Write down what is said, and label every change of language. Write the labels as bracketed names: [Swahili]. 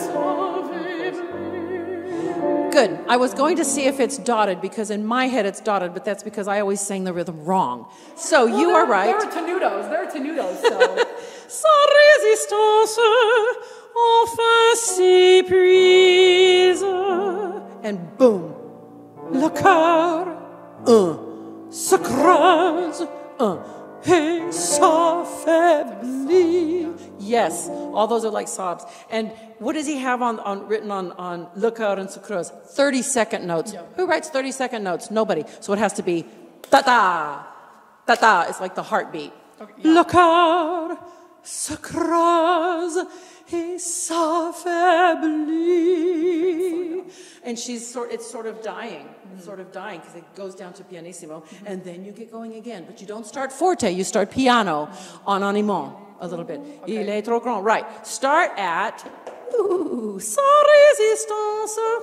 [English] Good. I was going to see if it's dotted, because in my head it's dotted, but that's because I always sang the rhythm wrong. So you are right. There are tenutos, so. [French] Sans résistance, enfin s'épuise. [English] And boom. [French] Le cœur, se creuse, et s'affaiblit. [English] Yes, all those are like sobs. And what does he have written on [French] Le Cœur [English] and [French] Se Creuse? [English] 30-second notes. Yeah. Who writes 30-second notes? Nobody. So it has to be ta-ta. Ta-ta is like the heartbeat. Okay, yeah. [French] Le cœur se creuse et s'affaiblit. [English] And it's sort of dying. It's sort of dying because it goes down to pianissimo. And then you get going again. But you don't start forte. You start piano [French] en animant [English] a little bit. Okay. [French] Il est trop grand. [English] Right. Start at [French] sans résistance.